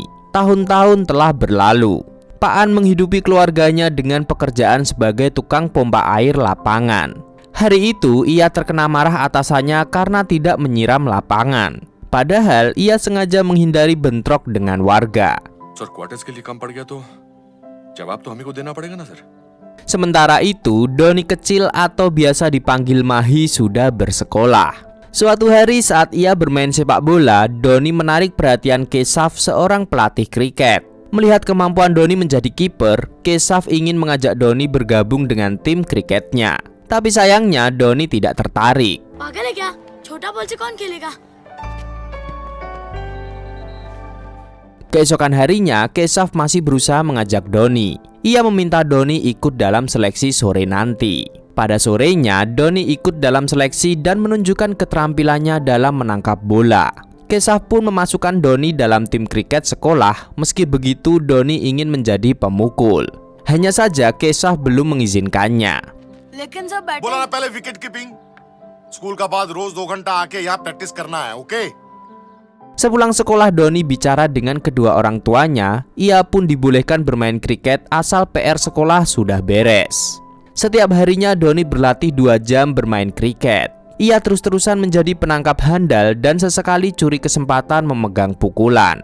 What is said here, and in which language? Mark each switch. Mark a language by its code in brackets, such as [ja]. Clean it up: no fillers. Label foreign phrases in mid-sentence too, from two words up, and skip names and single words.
[id] Tahun-tahun telah berlalu. Pak An menghidupi keluarganya dengan pekerjaan sebagai tukang pompa air lapangan. Hari itu ia terkena marah atasannya karena tidak menyiram lapangan. Padahal ia sengaja menghindari bentrok dengan warga. [hi] सर क्वार्टर्स के लिए कम पड़ गया तो जवाब तो हमें को देना पड़ेगा ना सर। [id] Sementara itu, Dhoni kecil atau biasa dipanggil Mahi sudah bersekolah. Suatu hari saat ia bermain sepak bola, Dhoni menarik perhatian Keshav, seorang pelatih kriket. Melihat kemampuan Dhoni menjadi kiper, Keshav ingin mengajak Dhoni bergabung dengan tim kriketnya. Tapi sayangnya Dhoni tidak tertarik. [hi] पागल है क्या? छोटा बॉल से कौन खेलेगा? [id] Keesokan harinya, Keshav masih berusaha mengajak Dhoni. Ia meminta Dhoni ikut dalam seleksi sore nanti. Pada sorenya, Dhoni ikut dalam seleksi dan menunjukkan keterampilannya dalam menangkap bola. Keshav pun memasukkan Dhoni dalam tim kriket sekolah. Meski begitu, Dhoni ingin menjadi pemukul. Hanya saja Keshav belum mengizinkannya. [hi] लेकिन सब बैठे बोला ना पहले [en] wicket keeping [hi] स्कूल का बाद रोज 2 घंटा आके यहाँ प्रैक्टिस करना है, ओके? [id] Sepulang sekolah, Dhoni bicara dengan kedua orang tuanya. Ia pun dibolehkan bermain kriket asal PR sekolah sudah beres. Setiap harinya Dhoni berlatih 2 jam bermain kriket. Ia terus-terusan menjadi penangkap handal dan sesekali curi kesempatan memegang pukulan.